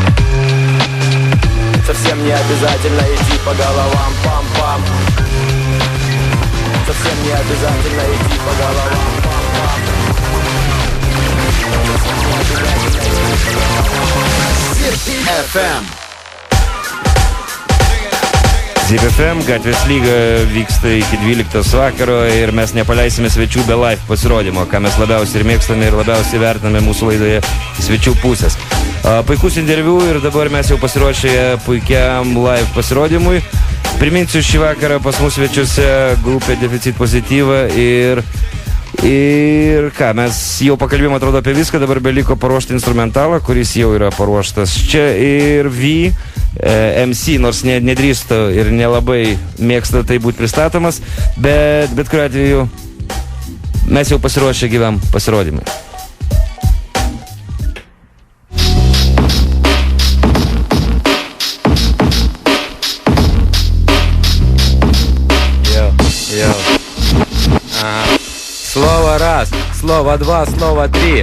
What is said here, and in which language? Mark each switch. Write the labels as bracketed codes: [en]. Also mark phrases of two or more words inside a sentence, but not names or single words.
[ru] Совсем не обязательно идти по головам, пам-пам. Совсем не обязательно идти по головам, пам-пам. [lt] Zip FM, Gatvės lyga vyksta iki 12 vakaro ir mes nepaleisime svečių be live pasirodymo, ką mes labiausiai ir mėgstame ir labiausiai vertiname mūsų laidoje svečių pusės. Puikus interviu ir dabar mes jau pasiruošę puikiam live pasirodymui. Priminsiu, šį vakarą pas mus svečiuose grupė Deficit Pozityva ir ką, mes jau pakalbėjome, atrodo, apie viską, dabar beliko paruošti instrumentalą, kuris jau yra paruoštas čia ir MC, nors nedrįsta ir nelabai mėgsta tai būti pristatomas, bet kuriuo atveju mes jau pasiruošę gyvam pasirodymui. [ru] Слово раз, слово два, слово три.